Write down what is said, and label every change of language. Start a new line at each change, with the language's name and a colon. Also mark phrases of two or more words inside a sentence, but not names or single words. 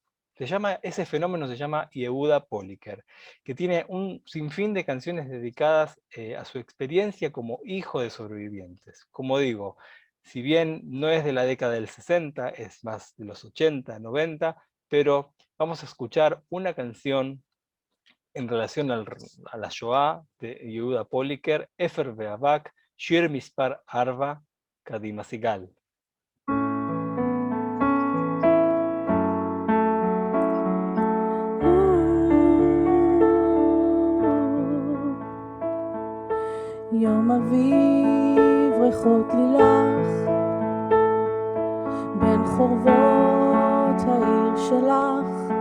Spanish: Ese fenómeno se llama Yehuda Poliker, que tiene un sinfín de canciones dedicadas a su experiencia como hijo de sobrevivientes. Como digo, si bien no es de la década del 60, es más de los 80, 90, pero vamos a escuchar una canción en relación a la Shoah de Yehuda Poliker, Efer Be'avak, Shir Mispar Arva, Kadima Sigal.
Hebrew: יום אביב ריחות לילך בין חורבות העיר שלך,